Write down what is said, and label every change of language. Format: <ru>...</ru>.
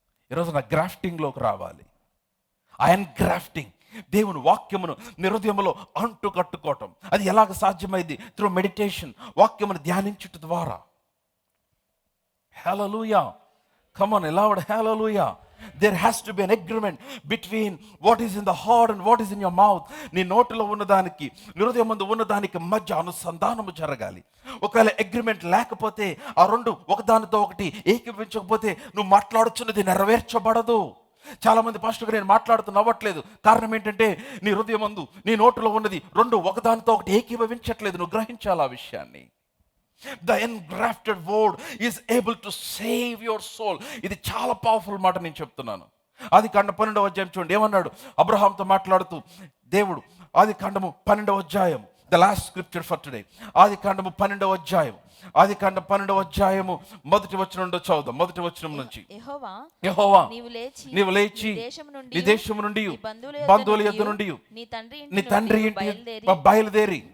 <te>ఈరోజు నా గ్రాఫ్టింగ్లోకి రావాలి. ఆ ఎన్గ్రాఫ్టింగ్, దేవుని వాక్యమును హృదయంలో అంటు కట్టుకోవటం. అది ఎలాగ సాధ్యమైంది?</te> <en>through meditation,</en> <te>వాక్యమును ధ్యానించుట ద్వారా.</te> <en>Hallelujah, come on Lord, hallelujah. There has to be an agreement between what is in the heart and what is in your mouth.</en> <te>నీ నోటిలో ఉన్నదానికి నీ హృదయమందు ఉన్నదానికి మధ్య అనుసంధానము జరగాలి. ఒకవేళ అగ్రిమెంట్ లేకపోతే, ఆ రెండు ఒకదానితో ఒకటి ఏకీభవించకపోతే నువ్వు మాట్లాడుచున్నది నెరవేర్చబడదు. చాలా మంది పాస్టర్ నేను మాట్లాడుతూ నవ్వట్లేదు. కారణం ఏంటంటే నీ హృదయమందు నీ నోటిలో ఉన్నది రెండు ఒకదానితో ఒకటి ఏకీభవించట్లేదు. నువ్వు గ్రహించాలి ఆ విషయాన్ని.</te> <en>The engrafted word is able to save your soul.</en> <te>ఇది చాలా పవర్ఫుల్ మాట నేను చెప్తున్నాను. ఆదికాండం 12వ అధ్యాయం చూడండి ఏమన్నాడు అబ్రహాంతో మాట్లాడుతూ దేవుడు. ఆదికాండము 12వ అధ్యాయం,</te> <en>The last scripture for today.</en> <te>ఆదికాండము 12వ అధ్యాయం, ఆదికాండం 12వ అధ్యాయము మొదటి వచనం నుండి చదువుదాం. మొదటి వచనం నుంచి. యెహోవా నీవు లేచి నీ దేశము నుండి బంధువుల యొద్ద నుండి నీ తండ్రి ఇంటి బయలుదేరి</te>